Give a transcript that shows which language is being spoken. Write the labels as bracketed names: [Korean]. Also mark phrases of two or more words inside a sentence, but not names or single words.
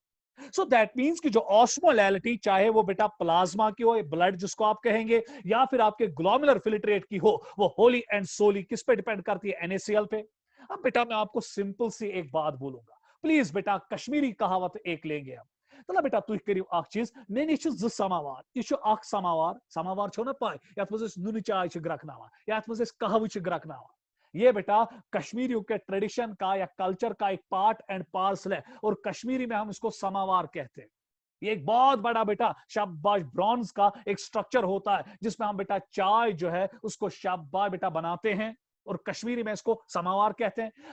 [English] so that means [Hindi] कि जो ऑस्मोलैलिटी चाहे वो बेटा प्लाज्मा की हो, ब्लड जिसको आप कहेंगे, या फिर आपके [English] glomerular filtrate [Hindi] की हो, वो [English] wholly and solely [Hindi] किस पे डिपेंड करती है? NaCl पे। अब बेटा मैं आपको सिंपल सी एक बात बोलूंगा, प्लीज बेटा कश्मीरी कहावत एक लेंगे हम। [Kashmiri] तला बेटा तुम करियो अख चीज, मे ज समावार, यह अख समावार, समावार छो ना पाय, यथ मज नुन चाय ग्रकनावान, यथ मज कहव ग्रकनावान। [Hindi] ये बेटा कश्मीरियों के ट्रेडिशन का या कल्चर का एक [English] part and parcel [Hindi] है, और कश्मीरी में हम इसको समावार कहते हैं। ये एक बहुत बड़ा बेटा शाबाश ब्रॉन्ज का एक स्ट्रक्चर होता है, जिसमें हम बेटा चाय जो है उसको शाबाश बेटा बनाते हैं, और कश्मीरी में इसको समावार कहते हैं।